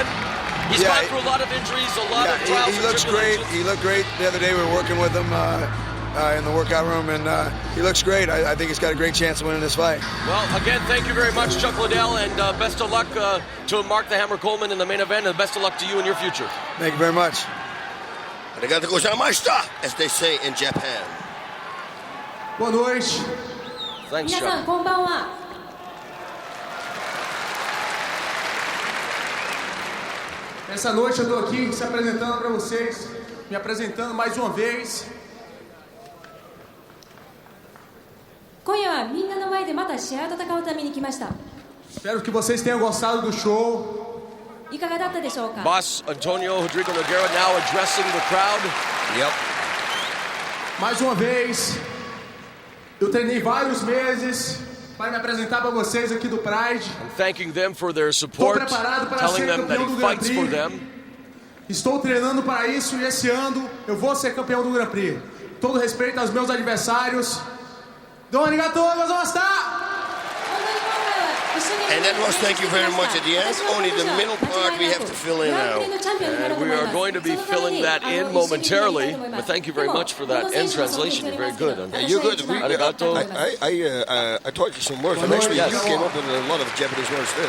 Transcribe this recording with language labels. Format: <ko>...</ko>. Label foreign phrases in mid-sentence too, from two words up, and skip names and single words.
<en>He's gone through a lot of injuries, a lot of trials. He looks great. He looked great the other day. We were working with him in the workout room, and he looks great. I think he's got a great chance of winning this fight. Well, again, thank you very much, Chuck Liddell, and best of luck to Mark the Hammer Coleman in the main event, and best of luck to you in your future. Thank you very much.</en> <ja>ありがとうございました,</ja> <en>as they say in Japan.</en> <pt>Boa noite.</pt> <en>Thanks,</en> <ja>皆さん</ja> <en>Chuck.</en> <ja>こんばんは。</ja> <pt>Essa noite eu tô aqui se apresentando para vocês, me apresentando mais uma vez.</pt> <ja>今夜はみんなの前でまた試合を戦うために来ました。</ja> <pt>Espero que vocês tenham gostado do show.</pt> <ja>いかがだったでしょうか。</ja> <en>Boss Antonio Rodrigo Nogueira now addressing the crowd. Yep.</en> <pt>Mais uma vez, eu treinei vários meses para me apresentar para vocês aqui do Pride.</pt> <en>And thanking them for their support, telling them that he fights for them.</en> <pt>Estou treinando para isso e esse ano eu vou ser campeão do Grand Prix. Todo respeito aos meus adversários.</pt> <ja>どうもありがとうございました。本当に今回は</ja> <en>And that was thank you very much at the end. Only the middle part we have to fill in now. And we are going to be filling that in momentarily. But thank you very much for that end translation. You're very good. Yeah, you're good. Arigato. I taught you some words. And actually, Yes. you came up with a lot of Japanese words too.</en>